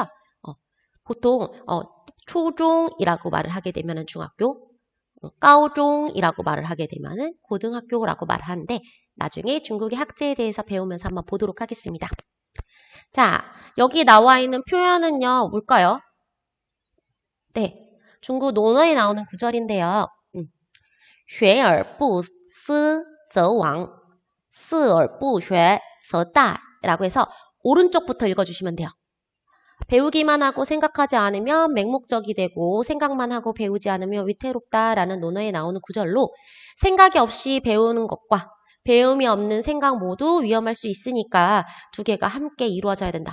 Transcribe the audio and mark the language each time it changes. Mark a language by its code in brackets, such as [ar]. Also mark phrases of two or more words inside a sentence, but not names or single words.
[ko] 보통 초중이라고 말을 하게 되면 중학교, 가오종이라고 말을 하게 되면 고등학교라고 말을 하는데 나중에 중국의 학제에 대해서 배우면서 한번 보도록 하겠습니다. 자, 여기 나와 있는 표현은요, 뭘까요? 네, 중국 논어에 나오는 구절인데요. [zh] 学而不思则罔, 思而不学则殆 [ko] 라고 해서 오른쪽부터 읽어주시면 돼요. 배우기만 하고 생각하지 않으면 맹목적이 되고 생각만 하고 배우지 않으면 위태롭다라는 논어에 나오는 구절로 생각이 없이 배우는 것과 배움이 없는 생각 모두 위험할 수 있으니까 두 개가 함께 이루어져야 된다.